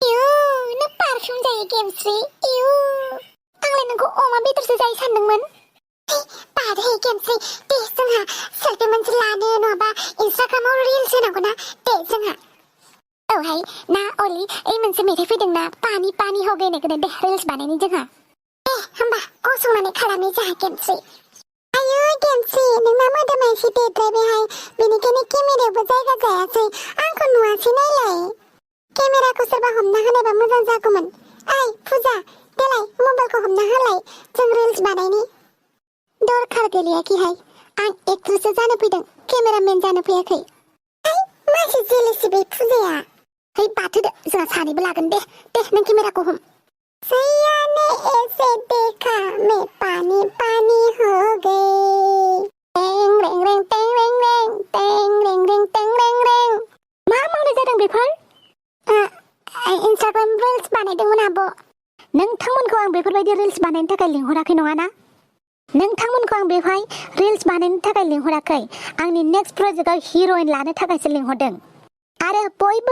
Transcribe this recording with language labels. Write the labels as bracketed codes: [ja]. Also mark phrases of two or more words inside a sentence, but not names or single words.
[brx] इउ नों पारफिउम जायो गेमस्रि इउ आंलाय नोंखौ अमा बेदरसो जायो सानदोंमोन बादे गेमस्रि दे जोंहा सेल्फि मोनसे लानो नङाबा इन्स्टाग्रामाव रिल्स होनांगौ ना दे जोंहा औहाय ना अली ओइ मोनसे मेथाइ फैदों ना [hi] पानी पानी हो गए [brx] होननायखौनो दे रिल्स बानायनि जोंहा दे होमबा गसंनानै खालामनि जोंहा गेमस्रि आयो गेमस्रि नोंना मोदोमा एसे देद्रायबायहाय बेनिखायनो केमेरायावबो जायगा जायासै आंखौ नुवासै नायलाय केमेराखौ सोरबा हमना होनायबा मोजां जागौमोन ओइ फुजा देलाय मबाइलखौ हमना होलाय जों रिल्स बानायनि दरखार गैलायाखैहाय आं एक्ट्रेससो जानो फैदों केमेरामेन जानो फैयाखै मासे जेलेसि बे फुजाया है बाथोदो जोंहा सानैबो लागोन दे नों केमेराखौ हम सैया ने [hi] ऐसे देखा मैं पानी पानी हो गई टें रें रें टें रें रें टें रें रें टें रें रें [brx] मा मावनाय जादों बेफोर इन्स्टाग्राम रिल्स बानायदोंमोन आब' नोंथांमोनखौ आं बेफोरबायदि रिल्स बानायनो थाखाय लिंहराखै नङाना नोंथांमोनखौ आं बेवहाय रिल्स बानायनो थाखाय लिंहराखै आंनि [en] next project [brx] हिर'इन लानो थाखायसो लिंहरदों आरो बयबो